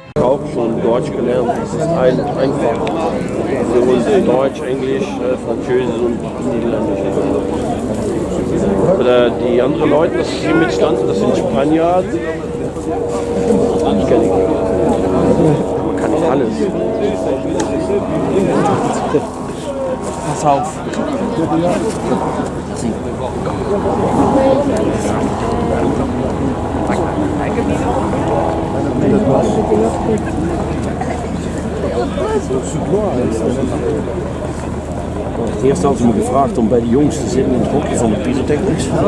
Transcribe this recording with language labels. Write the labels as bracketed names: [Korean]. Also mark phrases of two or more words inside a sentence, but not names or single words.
[German] auch schon Deutsch gelernt. Das ist einfach für uns Deutsch, Englisch, Französisch und Niederländisch. Oder die anderen Leute, das hier mitstanden, das sind Spanier. Die kenne ich nicht. Man kann nicht alles. Pass auf. [Dutch] Eerst hadden ze me gevraagd om bij de jongens te zitten in het hokje van de pyrotechnics.